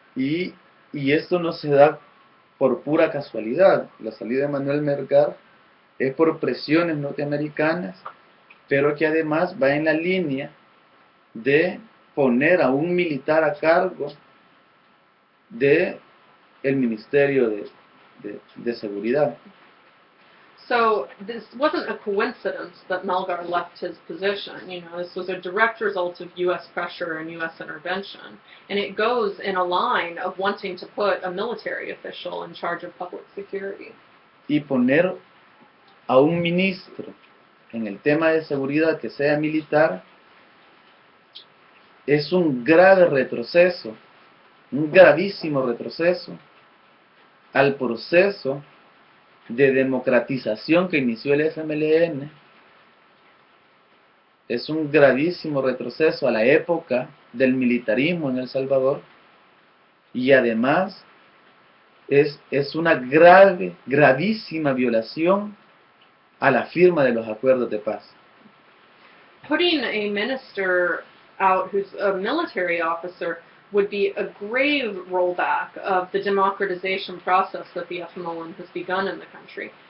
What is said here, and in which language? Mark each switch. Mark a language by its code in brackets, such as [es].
[es] Y esto no se da por pura casualidad. La salida de Manuel Melgar es por presiones norteamericanas, pero que además va en la línea de poner a un militar a cargo de el Ministerio de Seguridad. [en] So this wasn't a coincidence that Melgar left his position. This was a direct result of U.S. pressure and U.S. intervention. And it goes in a line of wanting to put a military official in charge of public security. [es] Y poner a un ministro en el tema de seguridad que sea militar es un grave retroceso, un gravísimo retroceso al proceso de democratización que inició el FMLN. Es un gravísimo retroceso a la época del militarismo en El Salvador y además es una gravísima violación a la firma de los acuerdos de paz. [en] Putting a minister out who's a military officer would be a grave rollback of the democratization process that the FMLN has begun in the country.